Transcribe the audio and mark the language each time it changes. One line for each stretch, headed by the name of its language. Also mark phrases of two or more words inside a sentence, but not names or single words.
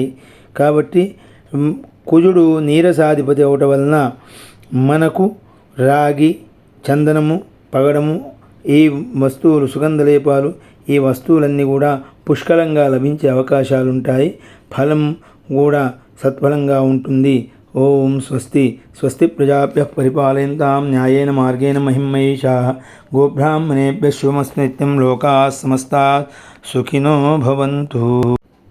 Telugu: కాబట్టి కుజుడు నీరసాధిపతి అవటం వలన మనకు రాగి, చందనము, పగడము ఈ వస్తువులు, సుగంధలేపాలు ఈ వస్తువులన్నీ కూడా పుష్కలంగా లభించే అవకాశాలు ఉంటాయి. ఫలం కూడా సత్ఫలంగా ఉంటుంది.
Sanskrit: ఓం స్వస్తి స్వస్తి ప్రజాభ్యః పరిపాలయంతాం న్యాయేన మార్గేణ మహిం మహేషాః గోబ్రాహ్మణేభ్యः శుభమస్తు నిత్యం లోకాः సమస్తాः సుఖినో భవంతు.